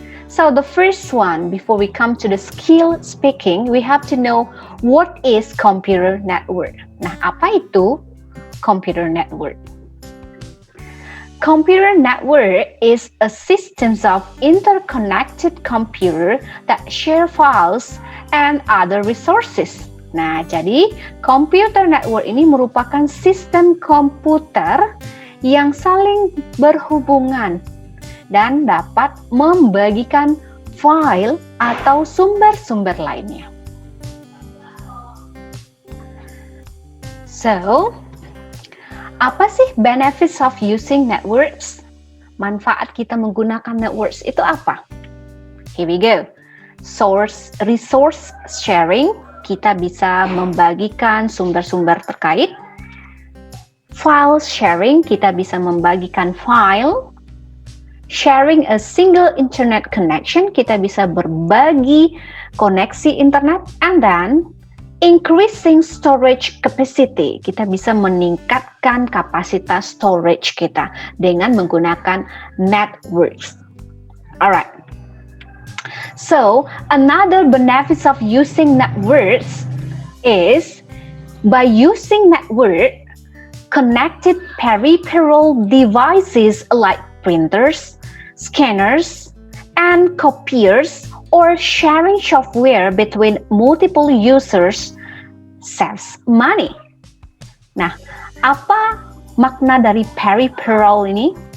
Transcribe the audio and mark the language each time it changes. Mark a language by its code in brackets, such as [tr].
[en] So the first one, before we come to the skill speaking, we have to know what is computer network. [id] Nah, apa itu [en] computer network? Computer network is a system of interconnected computer that share files and other resources. [id] Nah, jadi computer network ini merupakan sistem komputer yang saling berhubungan dan dapat membagikan file atau sumber-sumber lainnya. [en] So, [id] apa sih [en] benefits of using networks? [id] Manfaat kita menggunakan networks itu apa? [en] Here we go. Resource sharing, [id] kita bisa membagikan sumber-sumber terkait. File sharing, kita bisa membagikan file. [en] Sharing a single internet connection, [id] kita bisa berbagi koneksi internet. [en] And then, increasing storage capacity, [id] kita bisa meningkatkan kapasitas storage kita dengan menggunakan networks. Alright. [en] So, another benefits of using networks is by using network, connected peripheral devices like printers, scanners, and copiers, or sharing software between multiple users saves money. [id] Nah, apa makna dari peripheral ini?